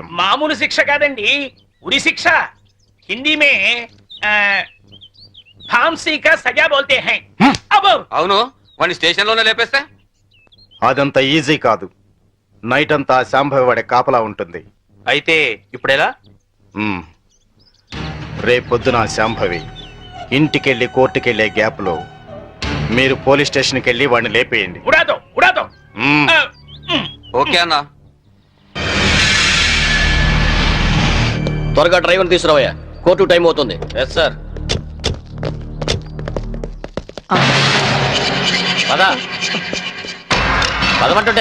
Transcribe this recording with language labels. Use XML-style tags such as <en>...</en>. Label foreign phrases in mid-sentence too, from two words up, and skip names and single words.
<te>మామూలు శిక్ష కాదండి, ఉరి శిక్ష.</te> <hi>हिंदी में फांसी का सजा बोलते हैं.</hi> <te>అవును, వాడిని స్టేషన్ లోనే లేపేస్తే అదంత ఈజీ కాదు. నైట్ అంతా శాంభవి వాడే కాపలా ఉంటుంది. అయితే ఇప్పుడెలా? రేపొద్దున శాంభవి ఇంటికెళ్ళి కోర్టుకెళ్లే గ్యాప్ లో మీరు పోలీస్ స్టేషన్కి వెళ్ళి వాడిని లేపేయండి.</te> <hi>उड़ा दो, उड़ा दो.</hi> <te>ఓకే అన్న. త్వరగా డ్రైవర్ తీసుకురావయ్యా, కోర్టు టైం అవుతుంది.</te> <en>yes sir.</en> <te>పదా పదమంటుంటే.</te>